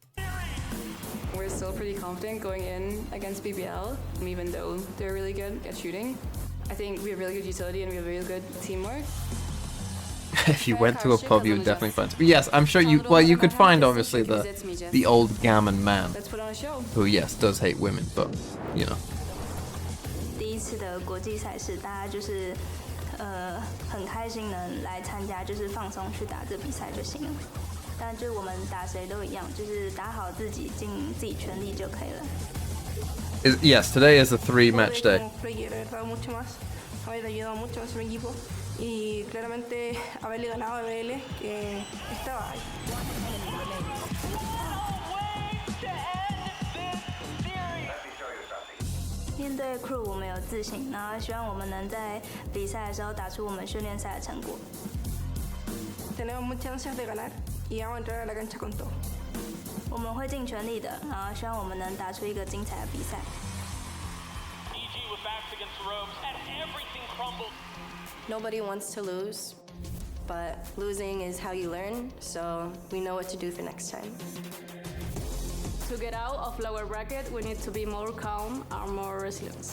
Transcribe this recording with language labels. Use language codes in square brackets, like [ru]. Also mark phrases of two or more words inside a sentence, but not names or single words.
[en] We're still pretty confident going in against BBL, even though they're really good at shooting. I think we have really good utility and we have really good teamwork. If you went to a pub, you would definitely find. Yes, I'm sure you. Well, you could find obviously the old gammon man, Let's put on a show. who yes does hate women, but you know. [zh] 第一次的国际赛事，大家就是很开心能来参加，就是放松去打这比赛就行了。但就我们打谁都一样，就是打好自己，尽自己全力就可以了。 [en] Yes, today is a 3-match day. [es] Haber ayudado mucho a nuestro equipo y claramente haberle ganado a BL que estaba ahí. [zh] 面对 crew 我们有自信，然后希望我们能在比赛的时候打出我们训练赛的成果。 [es] Tenemos muchas ansias de ganar y vamos a entrar a la cancha con todo. [zh] 我们会尽全力的，然后希望我们能打出一个精彩的比赛。 [en] Nobody wants to lose, but losing is how you learn, so we know what to do for next time. To get out of lower bracket, we need to be more calm and more resilient.